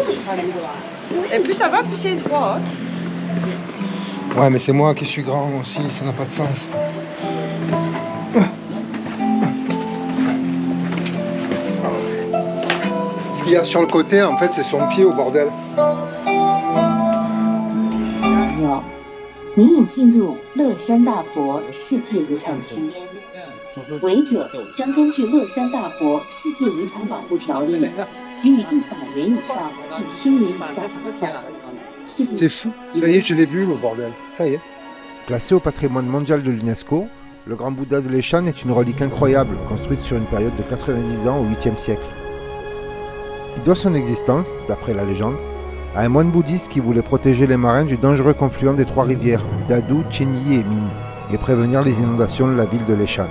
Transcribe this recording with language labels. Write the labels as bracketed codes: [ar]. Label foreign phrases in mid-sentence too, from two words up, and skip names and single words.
[fr] Et plus ça va, plus c'est étroit. Hein. Ouais, mais c'est moi qui suis grand aussi, ça n'a pas de sens. Ce qu'il y a sur le côté, en fait, c'est son pied au bordel. [zh] 您已进入乐山大佛世界遗产区，违者将根据乐山大佛世界遗产保护条例，给予100元以上1000元以下罚款。 [fr] C'est fou, ça y est, je l'ai vu le bordel, ça y est. Classé au patrimoine mondial de l'UNESCO, le Grand Bouddha de Leshan est une relique incroyable, construite sur une période de 90 ans au 8e siècle. qui doit son existence, d'après la légende, à un moine bouddhiste qui voulait protéger les marins du dangereux confluent des trois rivières, Dadu, Chinyi et Min, et prévenir les inondations de la ville de Leshan.